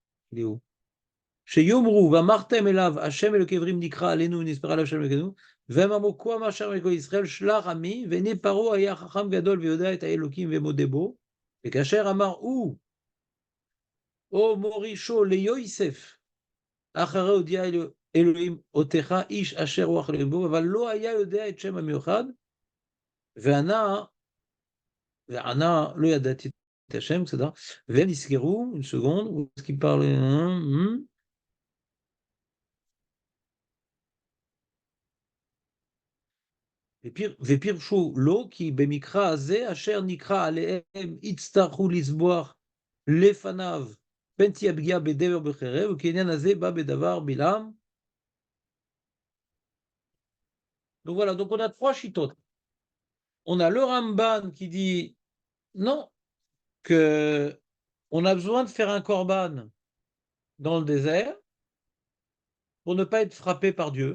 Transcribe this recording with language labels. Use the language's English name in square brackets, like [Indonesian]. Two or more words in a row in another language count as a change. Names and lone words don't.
[Hebrew] שיאמרו ואמרתם אליו השם אלוקי עברים נקרא עלינו ונספרה עליו השם אלוקינו, והם אמרו כה אמר השם אלוקי ישראל שלח עמי, והנה פרעה היה חכם גדול ויודע את האלוקים ומודה בו, וכאשר אמר הוא או מורישו ליוסף אחרי הודיע אלוהים אותך איש אשר רוח אלוהים בו, אבל לא היה יודע את שם המיוחד, וענה לא ידעתי את השם, בסדר? והם נסגרו, [French] une seconde, où est-ce qu'il parle? [Hebrew] ופירשו לו כי במקרא הזה אשר נקרא עליהם יצטרכו לסבוח לפניו פן תהיה פגיעה בדבר בחרב, וכעניין הזה בא בדבר בלעם. [French] Donc voilà, donc on a trois chitotes. On a le Ramban qui dit non, que on a besoin de faire un korban dans le désert pour ne pas être frappé par Dieu.